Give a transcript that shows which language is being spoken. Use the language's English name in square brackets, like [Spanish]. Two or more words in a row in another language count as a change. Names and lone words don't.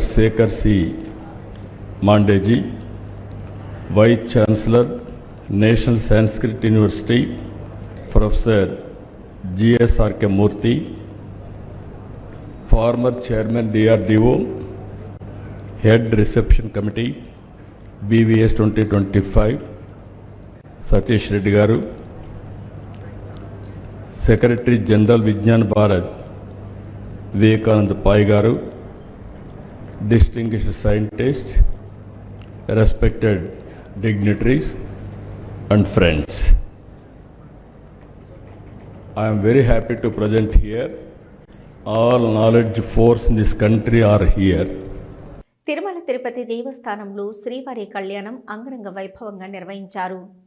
[English] Sekhar C. Mandeji, Vice Chancellor, National Sanskrit University, Professor G.S.R.K. Murthy, former Chairman DRDO, Head Reception Committee, BVS 2025, Satish Reddy Garu, Secretary General Vijnan Bharat, Vivekanand Pai Garu, distinguished scientists, respected dignitaries and friends. I am very happy to present here. All knowledge force in this country are here. [Telugu] తిరుమల తిరుపతి దేవస్థానంలో శ్రీవారి కళ్యాణం అంగరంగ వైభవంగా నిర్వహించారు.